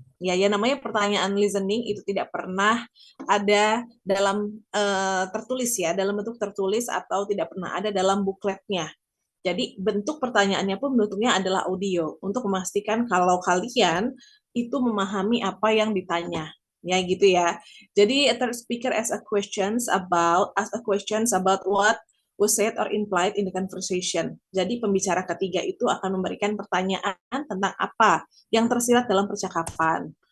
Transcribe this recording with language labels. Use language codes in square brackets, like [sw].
[id] Ya namanya pertanyaan listening itu tidak pernah ada dalam tertulis ya, dalam bentuk tertulis atau tidak pernah ada dalam bukletnya. Jadi bentuk pertanyaannya pun bentuknya adalah audio untuk memastikan kalau kalian itu memahami apa yang ditanya. Ya gitu ya. [en] Jadi a third speaker asks a questions about what was said or implied in the conversation. [id] Jadi pembicara ketiga itu akan memberikan pertanyaan tentang apa yang tersirat dalam percakapan.